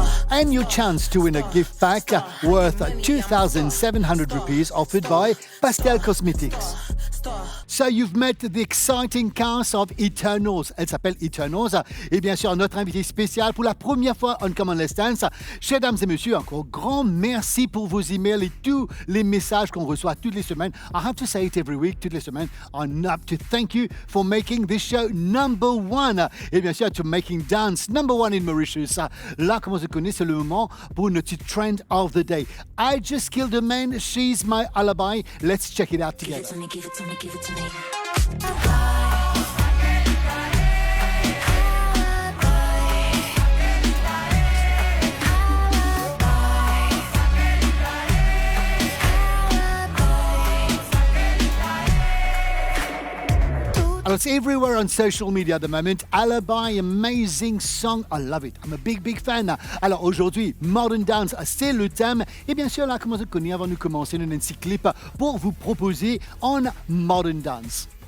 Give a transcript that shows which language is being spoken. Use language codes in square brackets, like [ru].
[en] And your chance to win a gift pack worth 2,700 rupees offered by Pastel Cosmetics. So you've met the exciting cast of Eternals. [fr] Elle s'appelle Eternals. Et bien sûr, notre invité spécial pour la première fois on Come On Let's Dance. Chers dames et messieurs, encore grand merci pour vos emails et tous les messages qu'on reçoit toutes les semaines. [en] I have to say it every week, [fr] toutes les semaines. [en] On up to thank you for making this show number one. [fr] Et bien sûr, [en] to making dance number one in Mauritius. [fr] Là, comme on se connaît, c'est le moment pour notre [en] trend of the day. I just killed a man, she's my alibi. Let's check it out together. Give it to me, give it to me. Well, it's everywhere on social media at the moment. Alibi, amazing song. I love it. I'm a big fan. [fr] Alors aujourd'hui, Modern Dance, c'est le thème. Et bien sûr, là, comme on se connaît, avant de commencer, un petit clip pour vous proposer en Modern Dance.